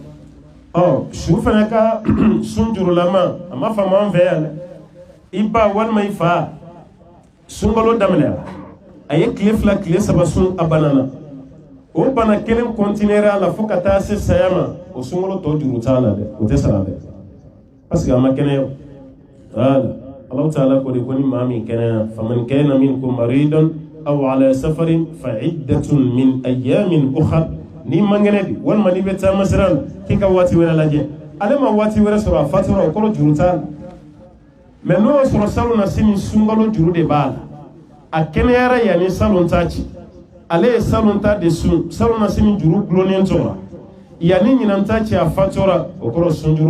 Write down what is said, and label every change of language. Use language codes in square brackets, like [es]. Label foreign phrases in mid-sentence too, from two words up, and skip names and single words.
[bm] dɛ su fana ka sun jurulama a ma faamu an fɛ yan dɛ i ba walima i fa sunkalo daminɛ a ye tile 2 tile 3 sun a banana o bana kelen continuera a la fo ka taa se saya ma o sunkalo tɔ juru t'a la dɛ o tɛ sara dɛ [fr] parce que [bm] a ma kɛnɛya voilà [ar] الله تعالى [bm] ko de ko ni maa min kɛnɛya [ar] فمن كان منكم مريضا أو على سفر فعدة من أيام أخر [bm] ni mangene di walima ni bɛ taama sira la k'i ka waati wɛrɛ lajɛ ale ma waati wɛrɛ sɔrɔ a fatura o kɔrɔ juru t'a la mais n'o y'a sɔrɔ salon na sini sunkalo juru de b'a la a kɛnɛyara yanni salon t'a ci ale ye salon ta de sun salon na sini juru gulonnen tora yanni ɲinan ta ci a fatura o kɔrɔ sun juru